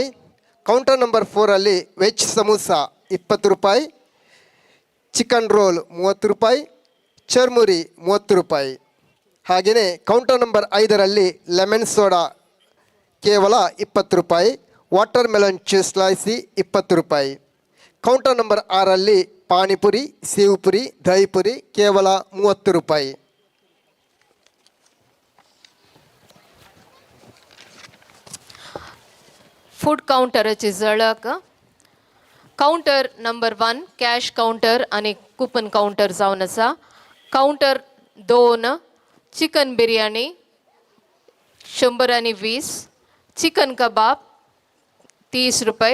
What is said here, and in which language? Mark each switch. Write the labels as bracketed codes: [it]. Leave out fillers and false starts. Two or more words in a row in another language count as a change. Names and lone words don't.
[en] counter number [kn] 4ರಲ್ಲಿ ವೆಜ್ ಸಮೋಸ 20 ರೂಪಾಯಿ, [en] chicken roll [kn] 30 ರೂಪಾಯಿ, ಚರ್ಮುರಿ 30 ರೂಪಾಯಿ. ಹಾಗೆಯೇ [en] counter number [kn] 5ರಲ್ಲಿ [en] lemon soda [kn] ಕೇವಲ 20 ರೂಪಾಯಿ, [en] water melon juice [kn] ಸ್ಲೈಸಿ 20 ರೂಪಾಯಿ. [en] counter number [kn] 6ರಲ್ಲಿ ಪಾನಿಪುರಿ, ಸೇವ್ ಪುರಿ, ದಹಿ ಪುರಿ ಕೇವಲ 30 ರೂಪಾಯಿ. [kok] फूड काउंटराची झळक. [en] counter number 1 cash counter आणि coupon counter [kok] जावन आसा. [en] counter 2 chicken biryani 120, chicken kebab 30 rupees.